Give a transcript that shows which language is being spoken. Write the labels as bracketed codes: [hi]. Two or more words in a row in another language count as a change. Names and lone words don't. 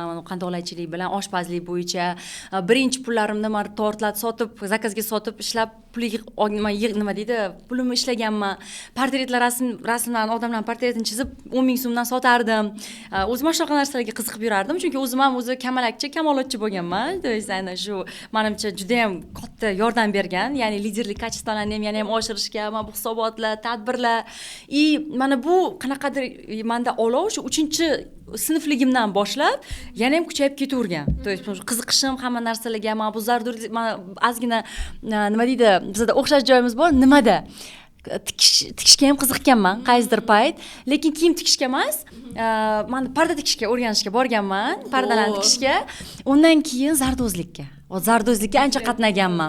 [uz] Qandolatchilik bilan oshpazlik bo'yicha. Birinchi pullarimni men tortlar sotib, zakazga sotib ishlab nima deydi, pulimni ishlaganman. Portretlar rasmlarni, odamlarning portretini chizib 10 ming so'mdan sotardim. O'zim shunaqa narsalarga qiziqib yurardim, chunki o'zim ham kamalakchi bo'lganman. [ru] То есть [uz] ana shu menimcha juda ham katta yordam bergan, ya'ni liderlik kачествоlarni ham yana ham oshirishga, bu hisobotlar, tadbirlar. Mana bu qanaqadir menda olov shu 3-sinfligimdan boshlab yana ham kuchayib ketavergan. [ru] То есть [uz] qiziqishim hamma narsalarga, men bu zarurlik, men ozgina nima deydi, bizda o'xshash joyimiz bor, nimada? Tikishga ham qiziqqanman qaysidir payt, lekin kiyim tikishga emas, men parda tikishga o'rganishga borganman, pardalarni tikishga. Undan keyin zardozlikka. Zardozlikka ancha qatnaganman.